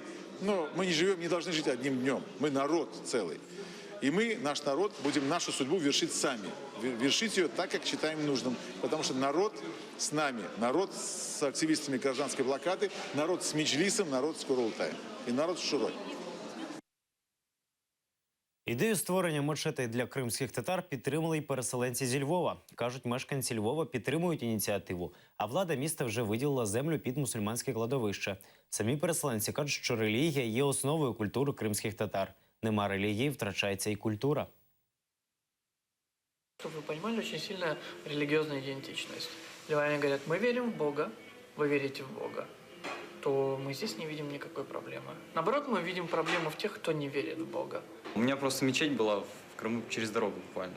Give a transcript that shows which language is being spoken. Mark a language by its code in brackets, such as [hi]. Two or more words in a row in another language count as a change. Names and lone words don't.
[ru] Но мы не живем, не должны жить одним днем. Мы народ целый. И мы, наш народ, будем нашу судьбу вершить сами. Вершить ее так, как считаем нужным. Потому что народ с нами, народ с активистами гражданской блокады, народ с Меджлисом, народ с Курултаем и народ с Шурой. [uk] Ідею створення мечетей для кримських татар підтримали й переселенці зі Львова. Кажуть, мешканці Львова підтримують ініціативу, а влада міста вже виділила землю під мусульманське кладовище. Самі переселенці кажуть, що релігія є основою культури кримських татар. Нема релігії, втрачається і культура. [ru] Чтобы вы понимали, очень сильная религиозная идентичность. Ливане говорят, мы верим в Бога, вы верите в Бога, то мы здесь не видим никакой проблемы. Наоборот, мы видим проблему в тех, кто не верит в Бога. У меня просто мечеть была в Крыму через дорогу буквально.